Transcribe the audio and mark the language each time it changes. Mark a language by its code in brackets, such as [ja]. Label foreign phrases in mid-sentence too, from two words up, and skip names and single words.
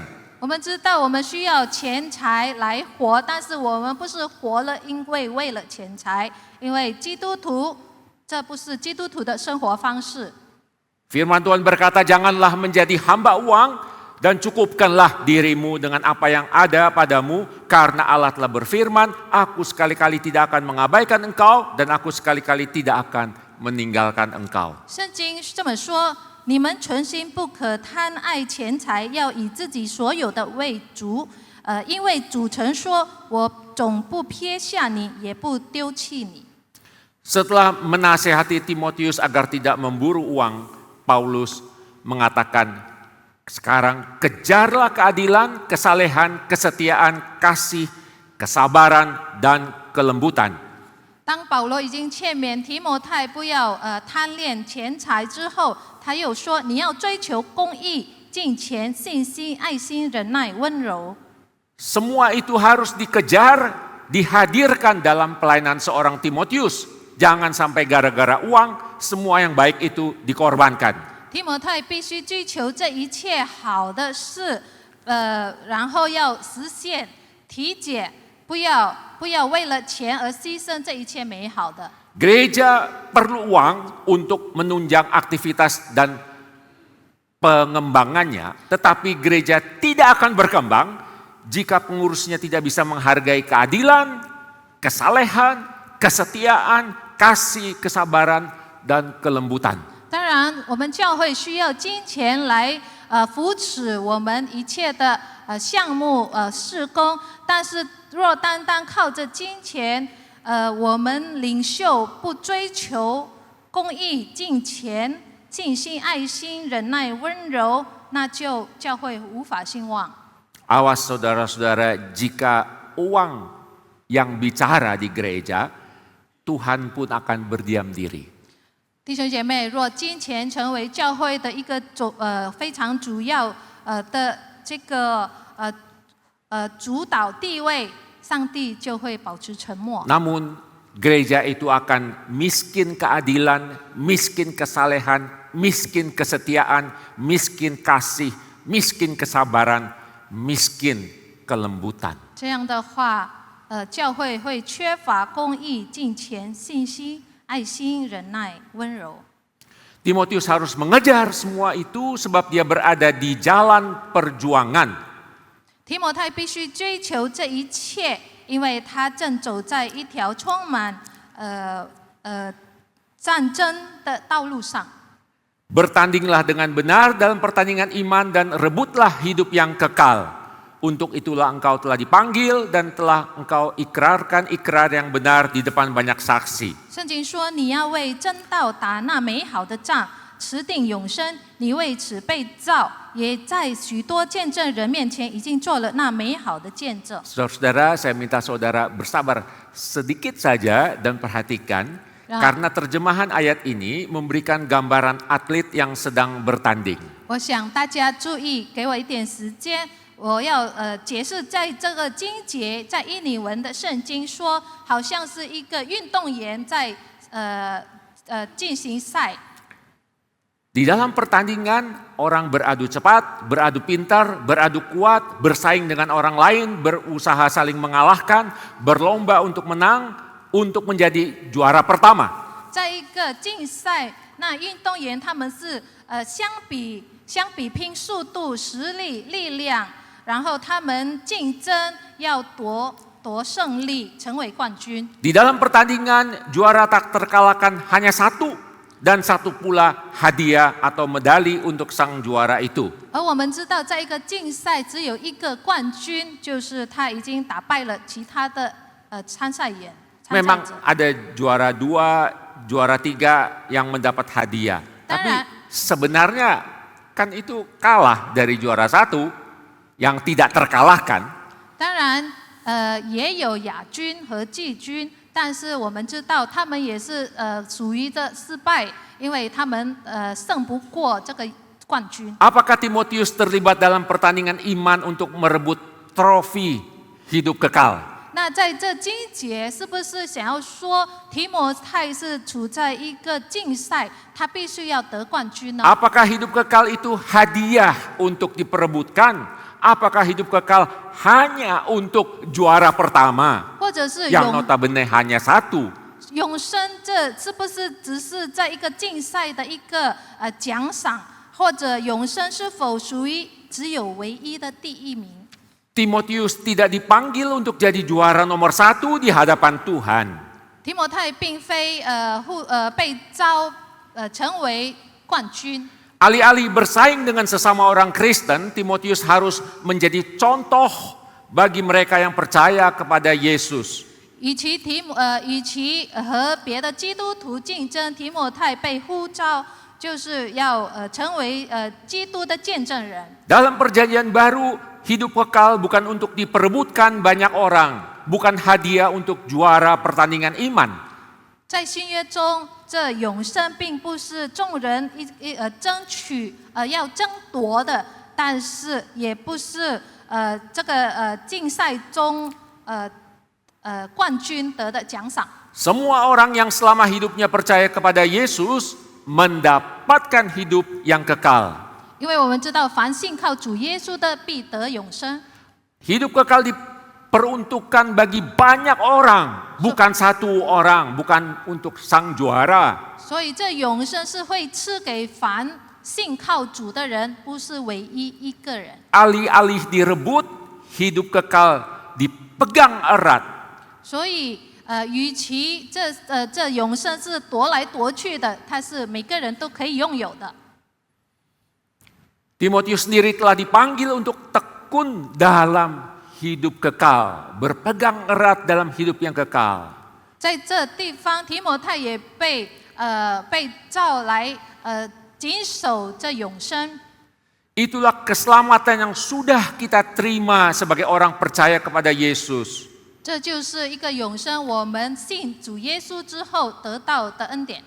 [zh] 我们知道我们需要钱财来活，但是我们不是活了，因为为了钱财，因为基督徒，这不是基督徒的生活方式。 [id] Firman Tuhan berkata, janganlah menjadi hamba uang dan cukupkanlah dirimu dengan apa yang ada padamu, karena Allah telah berfirman, aku sekali-kali tidak akan mengabaikan engkau dan aku sekali-kali tidak akan meninggalkan engkau. [zh] 圣经这么说：你们存心不可贪爱钱财，要以自己所有的为主。因为主曾说：我总不撇下你，也不丢弃你。 [id] Setelah menasehati Timotius agar tidak memburu uang, Paulus mengatakan, sekarang kejarlah keadilan, kesalehan, kesetiaan, kasih, kesabaran, dan kelembutan. [zh] 当保罗已经劝勉提摩太不要贪恋钱财之后，他又说：你要追求公义、敬虔、信心、爱心、忍耐、温柔。 [id] Semua itu harus dikejar, dihadirkan dalam pelayanan seorang Timotius. Jangan sampai gara-gara uang, semua yang baik itu dikorbankan. [zh] 提摩太必须追求这一切好的事，然后要实现体检，不要为了钱而牺牲这一切美好的。 [id] Gereja perlu uang untuk menunjang aktivitas dan pengembangannya, tetapi gereja tidak akan berkembang jika pengurusnya tidak bisa menghargai keadilan, kesalehan, kesetiaan, kasih, kesabaran, dan kelembutan. [zh] 当然，我们教会需要金钱来扶持我们一切的项目事工，但是若单单靠着金钱，我们领袖不追求公义、敬虔、尽心、爱心、忍耐、温柔，那就教会无法兴旺。 [id] Awas saudara-saudara, jika uang yang bicara di gereja, Tuhan pun akan berdiam diri. [zh] 弟兄姐妹，若金钱成为教会的一个非常主要的这个主导地位，上帝就会保持沉默。 [id] Namun gereja itu akan miskin keadilan, miskin kesalehan, miskin kesetiaan, miskin kasih, miskin kesabaran, miskin kelembutan. [zh] 这样的话，教会会缺乏公义、敬虔、信心、爱心、忍耐、温柔。 [id] Timotius harus mengejar semua itu sebab dia berada di jalan perjuangan. [zh] 提摩太必须追求这一切，因为他正走在一条充满战争的道路上。 [id] Bertandinglah dengan benar dalam pertandingan iman dan rebutlah hidup yang kekal. Untuk itulah engkau telah dipanggil dan telah engkau ikrarkan ikrar yang benar di depan banyak saksi. [zh] 圣经说：“你要为真道打那美好的仗，持定永生。你为此被造，也在许多见证人面前已经做了那美好的见证。” [id] Saudara-saudara, saya minta saudara bersabar sedikit saja dan perhatikan. Karena terjemahan ayat ini memberikan gambaran atlet yang sedang bertanding. [zh] 我想大家注意，给我一点时间。我要解释，在这个经节，在伊尼文的圣经说，好像是一个运动员在进行赛。 [id] Di dalam pertandingan, orang beradu cepat, beradu pintar, beradu kuat, bersaing dengan orang lain, berusaha saling mengalahkan, berlomba untuk menang, untuk menjadi juara pertama. [zh] 在一个竞赛，那运动员他们是相比拼速度、实力、力量。然后他们竞争要夺胜利，成为冠军。 [id] Di dalam pertandingan juara tak terkalahkan hanya satu dan satu pula hadiah atau medali untuk sang juara itu. [zh] 而我们知道，在一个竞赛只有一个冠军，就是他已经打败了其他的参赛员。 [id] Memang ada juara 2, juara 3 yang mendapat hadiah. Tapi sebenarnya kan itu kalah dari juara 1. Yang tidak terkalahkan. [zh] 当然，也有亚军和季军，但是我们知道他们也是属于这失败，因为他们胜不过这个冠军。 [id] Apakah Timotius terlibat dalam pertandingan iman untuk merebut trofi hidup kekal? [zh] 那在这经节是不是想要说提摩太是处在一个竞赛，他必须要得冠军呢？ [id] Apakah hidup kekal itu hadiah untuk diperebutkan? Apakah hidup kekal hanya untuk juara pertama? [zh] 或者是 [id] Yang notabene hanya satu. [zh] 永生这是不是只是在一个竞赛的一个奖赏，或者永生是否属于只有唯一的第一名？ [id] Timotius tidak dipanggil untuk jadi juara nomor 1 di hadapan Tuhan. [zh] 提摩太并非被召成为冠军。 [id] Alih-alih bersaing dengan sesama orang Kristen, Timotius harus menjadi contoh bagi mereka yang percaya kepada Yesus. [zh] 与其和别的基督徒竞争，提摩太被呼召就是要成为基督的见证人。 [id] Dalam perjanjian baru, hidup kekal bukan untuk diperebutkan banyak orang, bukan hadiah untuk juara pertandingan iman. [zh] 在新约中，这永生并不是众人争取要争夺的，但是也不是这个竞赛中冠军得的奖赏。 [id] Semua orang yang selama hidupnya percaya kepada Yesus mendapatkan hidup yang kekal. [zh] 因为我们知道，凡信靠主耶稣的，必得永生。 [id] Hidup kekal diperuntukkan bagi banyak orang, bukan satu orang, bukan untuk sang juara. [zh] 所以这永生是会赐给凡信靠主的人，不是唯一一个人。 [id] Alih-alih direbut, hidup kekal dipegang erat. [zh] 所以与其这永生是夺来夺去的，它是每个人都可以拥有的。 [id] Timotius sendiri telah dipanggil untuk tekun dalam hidup kekal, berpegang erat dalam hidup yang kekal. [zh] 在这地方，提摩太也被召来谨守这永生。 [id] Itulah keselamatan yang sudah kita terima sebagai orang percaya kepada Yesus. [zh] 这就是一个永生，我们信主耶稣之后得到的恩典。